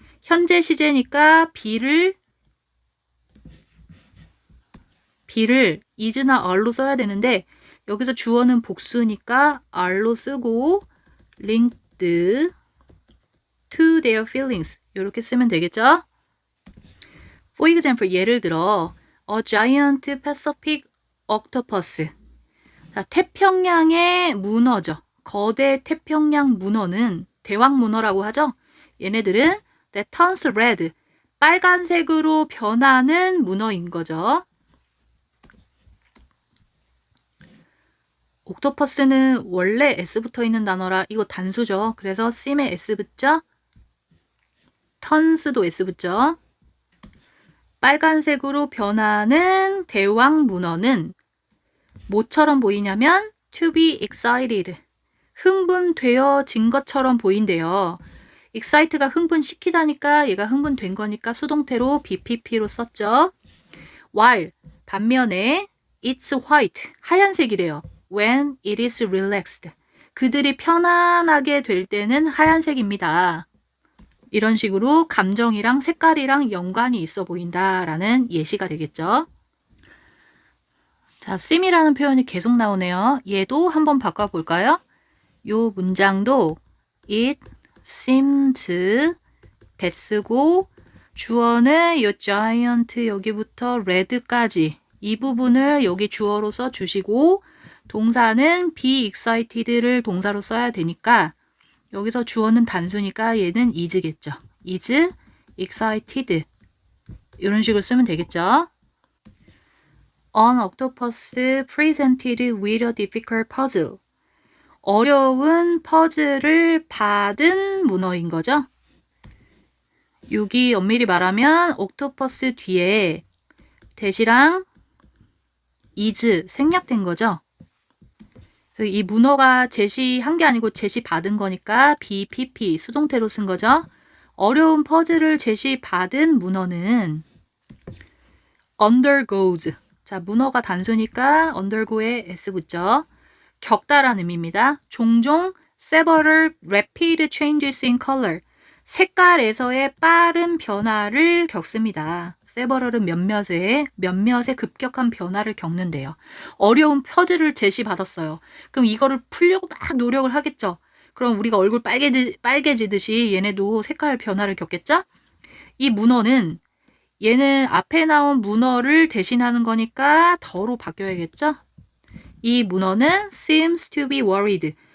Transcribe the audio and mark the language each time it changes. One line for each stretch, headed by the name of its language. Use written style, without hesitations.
Korean: 현재 시제니까 be를 is나 are로 써야 되는데 여기서 주어는 복수니까 are로 쓰고
English: linked to their feelings
Korean: 이렇게 쓰면 되겠죠.
English: For example,
Korean: 예를 들어
English: a giant Pacific octopus.
Korean: 자, 태평양의 문어죠. 거대 태평양 문어는 대왕 문어라고 하죠. 얘네들은
English: that turns red.
Korean: 빨간색으로 변하는 문어인 거죠. 옥토퍼스는 원래 S 붙어 있는 단어라 이거 단수죠. 그래서 seem에 S 붙죠. turns도 S 붙죠. 빨간색으로 변하는 대왕 문어는 뭐처럼 보이냐면
English: to be excited.
Korean: 흥분되어진 것처럼 보인대요. excite가 흥분시키다니까 얘가 흥분된 거니까 수동태로 BPP로 썼죠.
English: while
Korean: 반면에
English: it's white
Korean: 하얀색이래요.
English: when it is relaxed
Korean: 그들이 편안하게 될 때는 하얀색입니다. 이런 식으로 감정이랑 색깔이랑 연관이 있어 보인다라는 예시가 되겠죠. 자, seem이라는 표현이 계속 나오네요. 얘도 한번 바꿔볼까요? 요 문장도
English: it seems that
Korean: 쓰고 주어는 요 giant 여기부터 red까지 이 부분을 여기 주어로 써주시고 동사는 be excited를 동사로 써야 되니까 여기서 주어는 단수니까 얘는 is겠죠. is excited 이런 식으로 쓰면 되겠죠.
English: An octopus presented with a difficult puzzle.
Korean: 어려운 퍼즐을 받은 문어인 거죠. 여기 엄밀히 말하면 옥토퍼스 뒤에 대시랑 is 생략된 거죠. 그래서 이 문어가 제시한 게 아니고 제시받은 거니까 BPP 수동태로 쓴 거죠. 어려운 퍼즐을 제시받은 문어는 undergoes. 자, 문어가 단수니까 undergo에 S 붙죠. 겪다라는 의미입니다. 종종
English: several rapid changes in color.
Korean: 색깔에서의 빠른 변화를 겪습니다. several은 몇몇의 급격한 변화를 겪는데요. 어려운 퍼즐을 제시받았어요. 그럼 이거를 풀려고 막 노력을 하겠죠. 그럼 우리가 얼굴 빨개지듯이 얘네도 색깔 변화를 겪겠죠? 이 문어는 얘는 앞에 나온 문어를 대신하는 거니까 더로 바뀌어야겠죠? 이 문어는
English: seems to be worried.